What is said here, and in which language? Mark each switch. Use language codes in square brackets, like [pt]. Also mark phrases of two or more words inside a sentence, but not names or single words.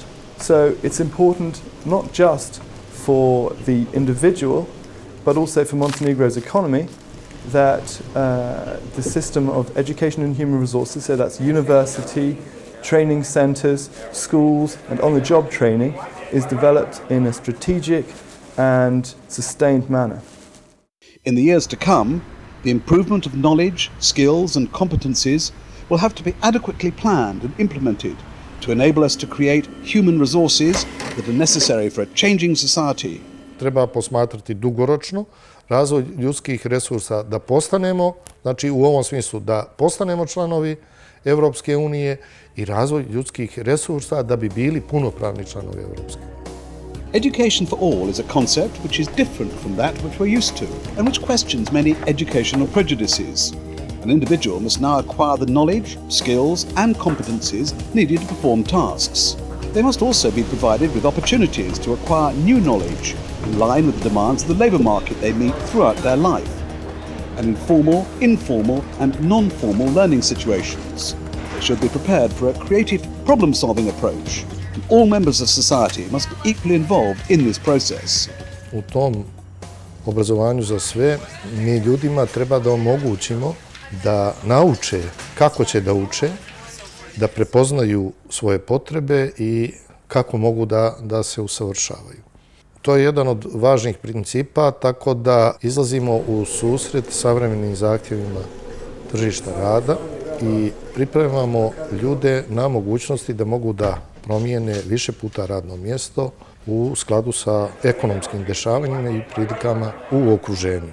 [en] So it's important not just for the individual but also for Montenegro's economy that the system of education and human resources, so that's university, training centres, schools and on-the-job training, is developed in a strategic and sustained manner. In the years to come, the improvement of knowledge, skills and competencies will have to be adequately planned and implemented to enable us to create human resources that are necessary for a changing society. [sr] Treba posmatrati dugoročno razvoj ljudskih resursa da postanemo, znači u ovom smislu da postanemo članovi Evropske unije i razvoj ljudskih resursa da bi bili punopravni članovi Evropske unije. [en] Education for all is a concept which is different from that which we're used to and which questions many educational prejudices. An individual must now acquire the knowledge, skills and competencies needed to perform tasks. They must also be provided with opportunities to acquire new knowledge in line with the demands of the labour market they meet throughout their life, and in formal, informal and non-formal learning situations. They should be prepared for a creative problem-solving approach, and all members of society must be equally involved in this process. [sr] U tom obrazovanju za sve mi ljudima treba da omogućimo da nauče kako će da uče, da prepoznaju svoje potrebe i kako mogu da se usavršavaju. To je jedan od važnih principa, tako da izlazimo u susret savremenim zahtjevima tržišta rada i pripremamo ljude na mogućnosti da mogu da promijene više puta radno mjesto u skladu sa ekonomskim dešavanjima i prilikama u okruženju.